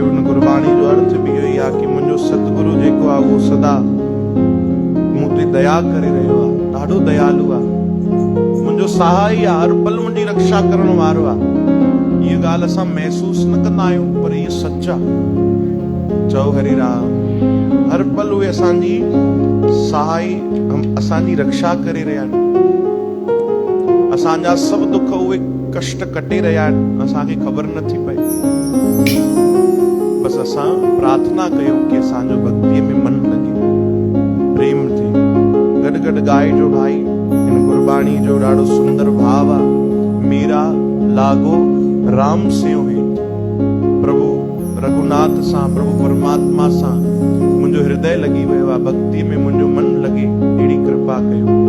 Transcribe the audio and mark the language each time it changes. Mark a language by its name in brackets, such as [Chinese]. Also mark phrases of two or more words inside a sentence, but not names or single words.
[Sindhi] हिन गुरबाणी जो अर्थ बि इहो ई आहे कि मुंहिंजो सतगुरु जेको आहे उहो सदा मूं ते दया करे रहियो आहे, ॾाढो दयालु आहे, मुंहिंजो सहाय आहे, हर पल मुंहिंजी रक्षा करण वारो आहे। इहा ॻाल्हि असां महसूस न कंदा आहियूं, पर इहा सच आहे। चओ हरे राम। हर पल उहे असांजी सहाय, असांजी रक्षा करे रहिया आहिनि, असांजा सभु दुख उहे कष्ट कटे रहिया आहिनि, असांखे ख़बर नथी पए। बसि असां प्रार्थना कयूं कि असांजो भक्तीअ में मन लॻे, प्रेम थिए। गॾु गॾु ॻाइजो भाई। हिन गुरबाणी जो ॾाढो सुंदर भाव आहे। [Punjabi] मेरा लागो राम सिंह हेठि, [Sindhi] प्रभु रघुनाथ सां, प्रभु परमात्मा सां मुंहिंजो हृदय लॻी वियो आहे, भक्ति में मुंहिंजो मन लॻे, अहिड़ी कृपा कयो।